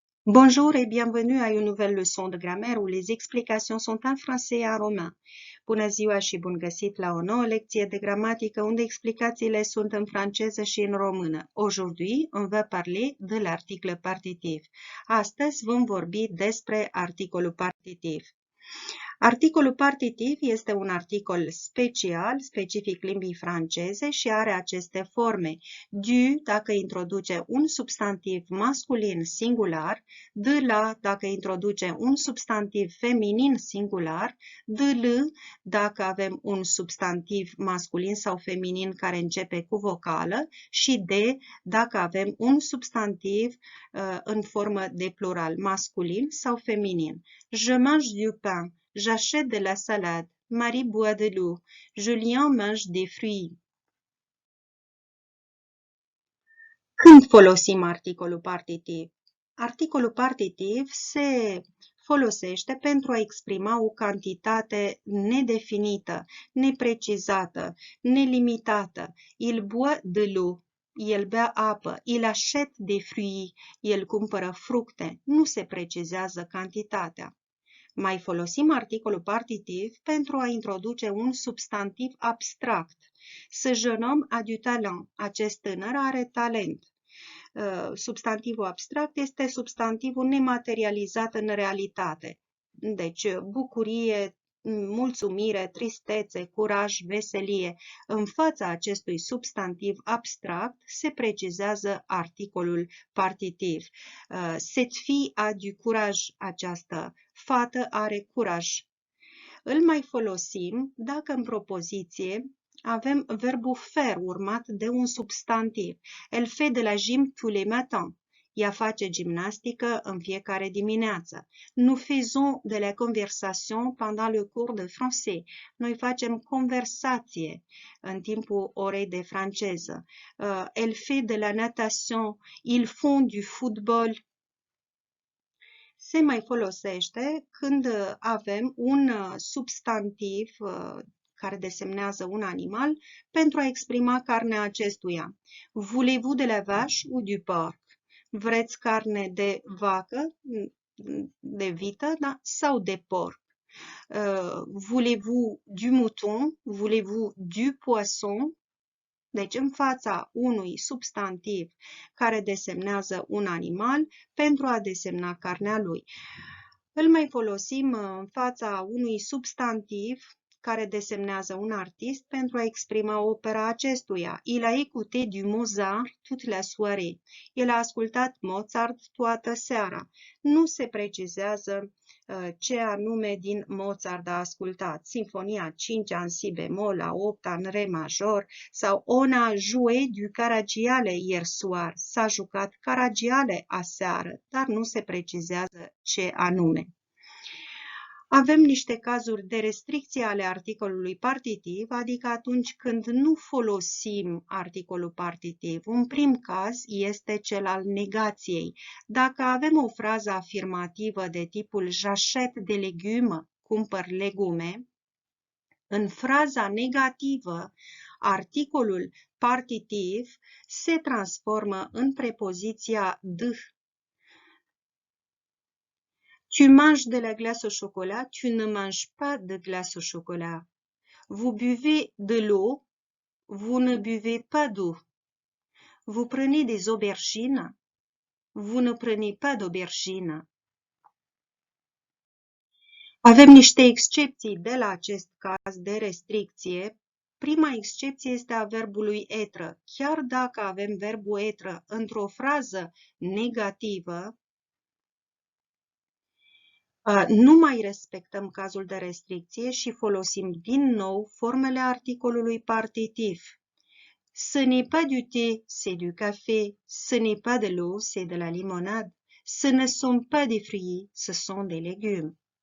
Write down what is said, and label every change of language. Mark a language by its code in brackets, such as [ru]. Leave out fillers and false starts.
[fr] Bonjour et bienvenue à une nouvelle leçon de grammaire où les explications sont en français et en romain. [ro] Bună ziua și bun găsit la o nouă lecție de gramatică unde explicațiile sunt în franceză și în română. [fr] Aujourd'hui, on va parler de l'article partitif. [ro] Astăzi vom vorbi despre articolul partitiv. Articolul partitiv este un articol special, specific limbii franceze și are aceste forme. Du, dacă introduce un substantiv masculin singular, de la, dacă introduce un substantiv feminin singular, de le, dacă avem un substantiv masculin sau feminin care începe cu vocală și de, dacă avem un substantiv în formă de plural masculin sau feminin. [fr] Je mange du pain. J'achète de la salade. Marie boit de l'eau. Julien mange des fruits. [ro] Când folosim articolul partitiv? Articolul partitiv se folosește pentru a exprima o cantitate nedefinită, neprecizată, nelimitată. [fr] Il boit de l'eau. [ro] El bea apă. [fr] Il achète des fruits. [ro] El cumpără fructe. Nu se precizează cantitatea. Mai folosim articolul partitiv pentru a introduce un substantiv abstract. [fr] Ce jeune homme a du talent. [ro] Acest tânăr are talent. Substantivul abstract este substantivul nematerializat în realitate. Deci, bucurie, mulțumire, tristețe, curaj, veselie. În fața acestui substantiv abstract se precizează articolul partitiv. [fr] Cette fille a du courage. [ro] Această fată are curaj. Îl mai folosim dacă în propoziție avem verbul faire urmat de un substantiv. [fr] Elle fait de la gym tous les matins. [ro] Ea face gimnastică în fiecare dimineață. [fr] Nous faisons de la conversation pendant le cours de français. [ro] Noi facem conversație în timpul orei de franceză. [fr] Elle fait de la natation. Ils font du football. [ro] Se mai folosește când avem un substantiv care desemnează un animal pentru a exprima carnea acestuia. [fr] Voulez-vous de la vache ou du porc? [ro] Vreți carne de vacă, de vită, da? Sau de porc? [fr] Voulez-vous du mouton? Voulez-vous du poisson? [ro] Deci, în fața unui substantiv care desemnează un animal pentru a desemna carnea lui. Îl mai folosim în fața unui substantiv care desemnează un artist pentru a exprima opera acestuia. [fr] Il a écouté du Mozart toute la soirée. [ro] El a ascultat Mozart toată seara. Nu se precizează ce anume din Mozart a ascultat. Sinfonia 5 în si bemol, a 8 în re major sau [fr] on a joué du Caragiale hier soir. [ro] S-a jucat Caragiale aseară, dar nu se precizează ce anume. Avem niște cazuri de restricție ale articolului partitiv, adică atunci când nu folosim articolul partitiv. Un prim caz este cel al negației. Dacă avem o frază afirmativă de tipul [fr] j'achète des légumes, [ro] cumpăr legume, în fraza negativă, articolul partitiv se transformă în prepoziția de. [fr] Tu manges de la glace au chocolat, tu ne manges pas de glace au chocolat. Vous buvez de l'eau, vous ne buvez pas d'eau. Vous prenez des aubergines, vous ne prenez pas d'aubergines. [ro] Avem niște excepții de la acest caz de restricție. Prima excepție este a verbului être. Chiar dacă avem verbul être într-o frază negativă, nu mai respectăm cazul de restricție și folosim din nou formele articolului partitiv. [fr] Ce n'est pas du thé, c'est du café. Ce n'est pas de l'eau, c'est de la limonade. Ce ne sont pas des fruits, ce sont des légumes.